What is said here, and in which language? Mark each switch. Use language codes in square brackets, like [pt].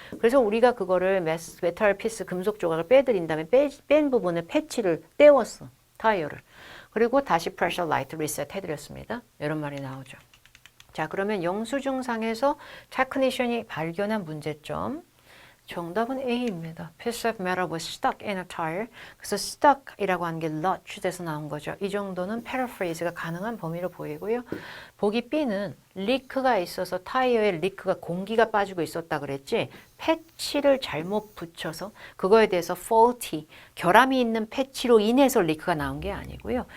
[ko] 그래서 우리가 그거를 메탈 피스, 금속 조각을 빼드린 다음에 뺀 부분에 패치를 떼웠어. 타이어를. 그리고 다시 [en] pressure light reset [ko] 해드렸습니다. 이런 말이 나오죠. 자, 그러면 영수증상에서 테크니션이 발견한 문제점. 정답은 A입니다. [en] Piece of metal was stuck in a tire. [ko] 그래서 stuck이라고 하는 게 lodged에서 나온 거죠. 이 정도는 paraphrase가 가능한 범위로 보이고요. 보기 B는 리크가 있어서 타이어에 리크가 공기가 빠지고 있었다 그랬지. 패치를 잘못 붙여서 그거에 대해서 faulty, 결함이 있는 패치로 인해서 리크가 나온 게 아니고요.